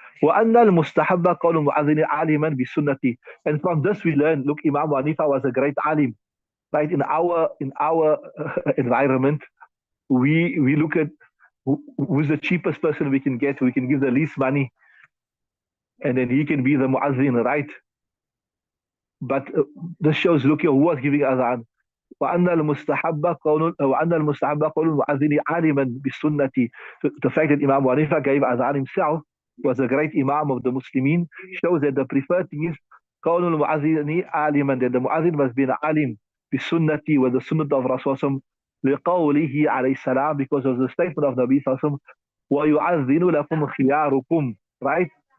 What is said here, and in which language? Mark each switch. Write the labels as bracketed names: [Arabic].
[Arabic] وأن المستحب قول المؤذن عالما بالسنة. [English] And from this we learn, look, Imam Hanifa was a great alim, right? In our environment, we look at who's the cheapest person we can get. We can give the least money, and then he can be the muazzin, right? But this shows, look here, who was giving adhan. [Arabic] وأن المستحب قول المؤذن عالما بالسنة. [English] So the fact that Imam Hanifa gave adhan himself, was a great Imam of the Muslimin, shows that the preferred thing is [Arabic] قول المؤذن عالما, [English] that the muazzin must be an alim [Arabic] بالسنة, [English] with the sunnah of Rasulullah [Arabic] لقوله عليه السلام, [English] because of the statement of Nabi sallallahu alaihi wasallam, [Arabic] وَيُعَذِّنُ لَكُمْ خِيَارُكُمْ, [English] right?